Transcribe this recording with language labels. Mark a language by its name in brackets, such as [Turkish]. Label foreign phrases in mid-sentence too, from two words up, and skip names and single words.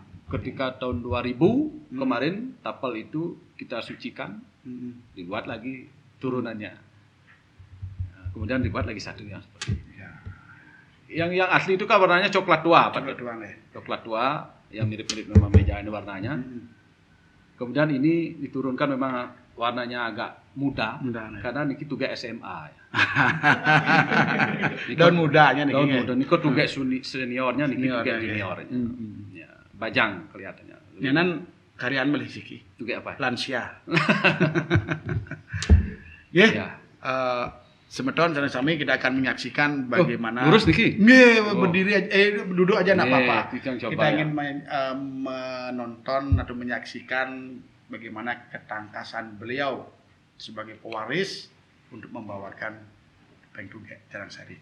[Indonesian] Ketika tahun 2000 kemarin tapal itu kita sucikan, dibuat lagi turunannya. Nah, kemudian dibuat lagi satu yang seperti ini. Ya. Yang asli itu kan warnanya coklat tua, Pak. Coklat tua nih. Coklat tua yang mirip-mirip memang meja ini warnanya. Kemudian ini diturunkan memang warnanya agak muda, karena niki tuga SMA. Daun mudanya niki. Daun muda niki tuga seniornya, niki tuga juniornya. Ya, bajang kelihatannya. [Balinese] Nyenan karyaan melih siki. [Indonesian] Tuga apa? Lansia. Ya. [Balinese] Semeton sami [Indonesian] kita akan menyaksikan bagaimana lurus niki. Berdiri aja, duduk aja enggak apa-apa. Kita ingin menonton atau menyaksikan bagaimana ketangkasan beliau sebagai pewaris untuk membawakan Topeng Tugek Carangsari.